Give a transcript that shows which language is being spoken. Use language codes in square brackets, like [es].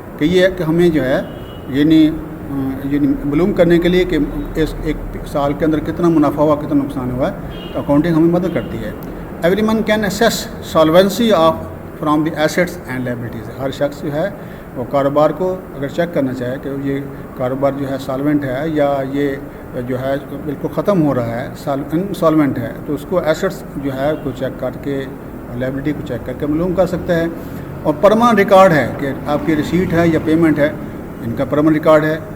[ur] کہ یہ کہ ہمیں جو ہے یعنی معلوم کرنے کے لیے کہ اس ایک سال کے اندر کتنا منافع ہوا، کتنا نقصان ہوا ہے، تو اکاؤنٹنگ ہمیں مدد کرتی ہے. [en] Everyone can assess solvency from the assets and liabilities. [ur] ہر شخص جو ہے وہ کاروبار کو اگر چیک کرنا چاہے کہ یہ کاروبار جو ہے سالوینٹ ہے یا یہ جو ہے بالکل ختم ہو رہا ہے، انسالوینٹ ہے، تو اس کو ایسٹس جو ہے کو چیک کر کے، لائبلٹی کو چیک کر کے معلوم کر سکتا ہے. اور پرماننٹ ریکارڈ ہے کہ آپ کی ریسیٹ ہے یا پیمنٹ ہے، ان کا پرماننٹ ریکارڈ ہے.